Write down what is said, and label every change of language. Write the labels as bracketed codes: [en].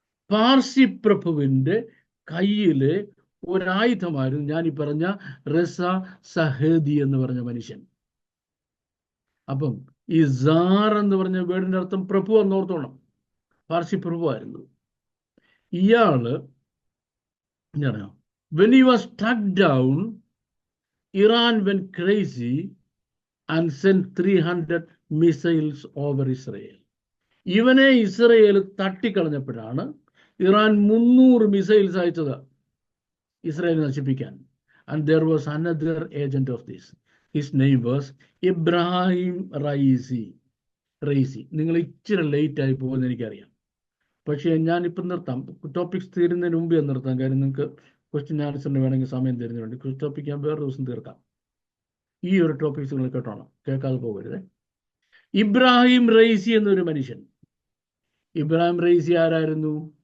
[ml] പാർസി പ്രഭുവിന്റെ കയ്യില് ഒരായുധമായിരുന്നു ഞാൻ ഈ പറഞ്ഞ റിസ സഹേദി എന്ന് പറഞ്ഞ മനുഷ്യൻ. അപ്പം ഈ സാർ എന്ന് പറഞ്ഞ വേർഡിന്റെ അർത്ഥം പ്രഭു എന്നോർത്തോണം. പാർസി പ്രഭു ആയിരുന്നു ഇയാള്. [en] എന്താ, when he was struck down, Iran went crazy and sent 300 missiles over Israel. [ml] ഇവനെ ഇസ്രയേൽ തട്ടിക്കളഞ്ഞപ്പോഴാണ് ഇറാൻ 300 മിസൈൽസ് അയച്ചത് ഇസ്രയേൽ നശിപ്പിക്കാൻ. [en] And there was another agent of this. His name was Ebrahim Raisi. [ml] നിങ്ങൾ ഇച്ചിരി ലേറ്റ് ആയി പോകുമെന്ന് എനിക്കറിയാം, പക്ഷേ ഞാനിപ്പം നിർത്താം. ടോപ്പിക്സ് തീരുന്നതിന് മുമ്പേ നിർത്താം, കാര്യം നിങ്ങൾക്ക് ക്വസ്റ്റ്യൻ ആൻസറിന് വേണമെങ്കിൽ സമയം തരുന്നുണ്ട്. ടോപ്പിക് ഞാൻ വേറെ ദിവസം തീർക്കാം. ഈ ഒരു ടോപ്പിക്സ് നിങ്ങൾ കേട്ടോണം, കേൾക്കാതെ പോകരുത്. ഇബ്രാഹിം റൈസി എന്നൊരു മനുഷ്യൻ. ഇബ്രാഹിം റൈസി ആരായിരുന്നു?